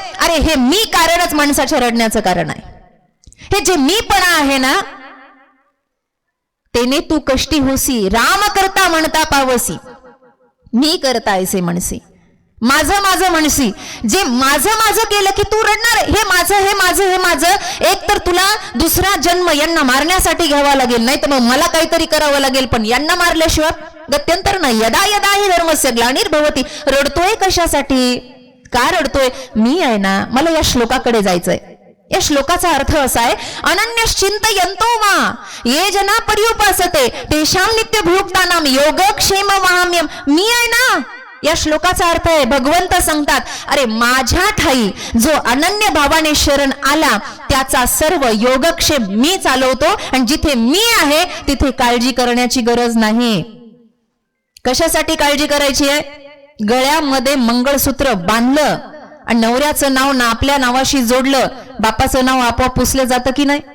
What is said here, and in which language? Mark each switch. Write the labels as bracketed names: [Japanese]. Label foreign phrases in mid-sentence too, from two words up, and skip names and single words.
[Marathi] अरे हे मी कारणच माणसाच्या रडण्याचं कारण आहे. हे जे मी पण आहे ना तेने तू कष्टी होसी, राम करता म्हणता पावसी, मी करता ऐसे म्हणसी, माझं माझं म्हणसी. जे माझं माझं केलं की तू रडणार, हे माझं, हे माझं, हे माझं. एक तर तुला दुसरा जन्म यांना मारण्यासाठी घ्यावा लागेल, नाही तर मग मला काहीतरी करावं लागेल, पण यांना मारल्याशिवाय गत्यंतर नाही. [Sanskrit] यदा यदा ही धर्मस्य ग्लानिर्भवती. [Marathi] रडतोय कशासाठी? का रडतोय? मी आहे ना, मला या श्लोकाकडे जायचंय. या श्लोकाचा अर्थ असा आहे [Sanskrit] अनन्यश्चिंतयन्तो वा ये जना पर्युपासते तेषां नित्यभुक्तानां योगक्षेम वहाम्यहम्. [Marathi] मी आहे ना. या श्लोकाचा अर्थ आहे भगवंत सांगतात अरे माझ्या ठाई जो अनन्य भावाने शरण आला त्याचा सर्व योगक्षेम मी चालवतो, आणि जिथे मी आहे तिथे काळजी करण्याची गरज नाही. कशासाठी काळजी करायची आहे? गळ्यामध्ये मंगळसूत्र बांधलं आणि नवऱ्याचं नाव ना आपल्या नावाशी जोडलं, बापाचं नाव आपोआप पुसलं जातं की नाही?